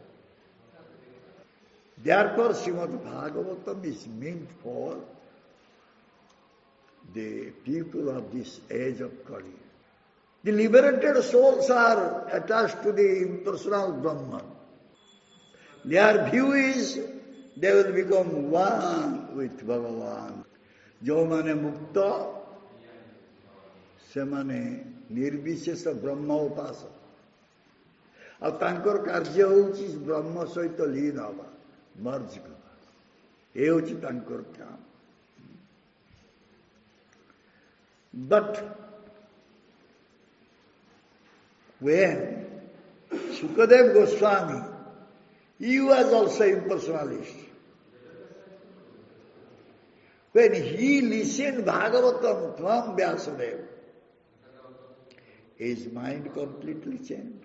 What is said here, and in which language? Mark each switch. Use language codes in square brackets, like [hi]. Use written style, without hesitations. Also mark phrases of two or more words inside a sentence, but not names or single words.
[en] Therefore, Srimad Bhagavatam is meant for the people of this age of Kali. The liberated souls are attached to the impersonal Brahman. Their view is they will become one with Bhagavan. [or] ଯେମାନେ ମୁକ୍ତ, ସେମାନେ ନିର୍ବିଶେଷ ବ୍ରହ୍ମ ଉପାସା. ଆଉ ତାଙ୍କର କାର୍ଯ୍ୟ ହେଉଛି ବ୍ରହ୍ମ ସହିତ ଲୀନ ହେବା, ମର୍ଜ ହେବା। ଏ ହେଉଛି ତାଙ୍କର କାମ। [en] But when Sukadeva Goswami, he was also impersonalist. When he listened Bhagavatam from Vyasadeva, his mind completely changed.